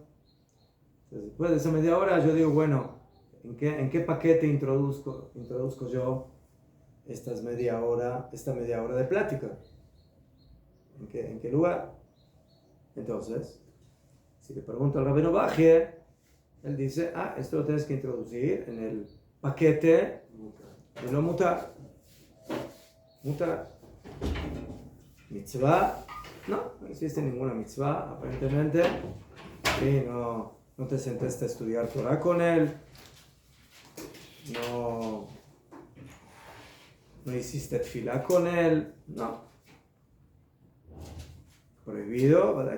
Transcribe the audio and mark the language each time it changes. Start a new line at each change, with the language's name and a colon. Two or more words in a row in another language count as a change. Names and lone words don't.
Spanish: Entonces, después de esa media hora yo digo, bueno, ¿en qué paquete introduzco yo esta media hora de plática? ¿En qué lugar? Entonces, si le pregunto al Rabino Bajie, él dice, esto lo tienes que introducir en el paquete de lo mutar. Mutar. Mitzvah, no existe ninguna mitzvah, aparentemente. Sí, no te sentaste a estudiar Torah con él. No hiciste tefilá con él. No. Prohibido, ¿verdad?